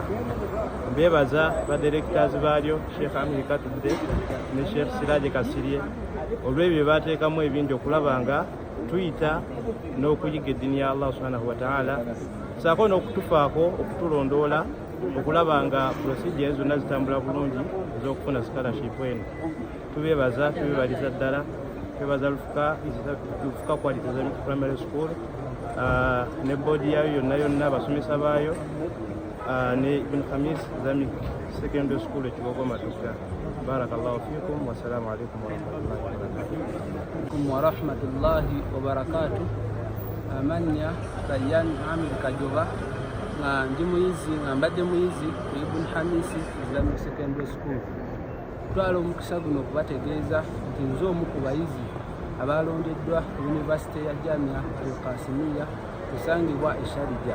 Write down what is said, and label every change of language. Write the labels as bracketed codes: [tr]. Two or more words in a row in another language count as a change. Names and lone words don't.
[lg] Mbebaza badirectors baalyo Sheikh Amir Katudde ne Sheikh Siraje Kasirye olw'ebyo baateekamu ebingi okulaba nga tuyita n'okuyiga eddiini ya Allah [ar] سبحانه وتعالى, [lg] saako n'okutufaako okutulondoola okulaba nga procedure zonna zitambula bulungi ez'okufuna scholarship eno. Tubeebaza, tubebaliza ddala, twebaza Lufuka Quality Islamic Primary School ne boodi yayo yonna abasomesa baayo ne Ibn Khamis Islamic Secondary School Ekigogo Matugga. [ar] بارك الله فيكم، والسلام عليكم ورحمة الله وبركاته. [lg] Amanya Rayyan Amir Kajoba nga ndi muyizi nga mbadde muyizi ku Ibn Khamis Islamic Secondary School. Twala omukisa guno okubategeeza nti nze omu ku bayizi abalondeddwa ku University ya Jamia Al-Qasimiya kusangibwa e Sharija.